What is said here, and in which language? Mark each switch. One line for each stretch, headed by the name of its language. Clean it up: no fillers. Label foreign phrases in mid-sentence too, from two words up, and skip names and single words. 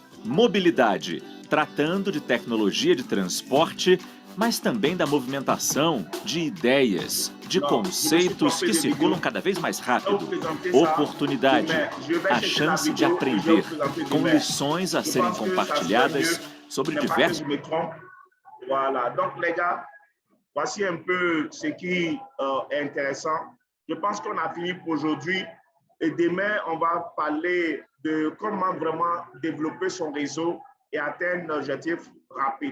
Portuguese: Mobilidade, tratando de tecnologia de transporte, mas também da movimentação de ideias, de conceitos que circulam cada vez mais rápido. Oportunidade, a chance de aprender, com lições a serem compartilhadas sobre diversos...
French: Voilà, donc les gars, voici un peu ce qui est intéressant. Je pense qu'on a fini pour aujourd'hui et demain, on va parler de comment vraiment développer son réseau et atteindre un objectif rapide.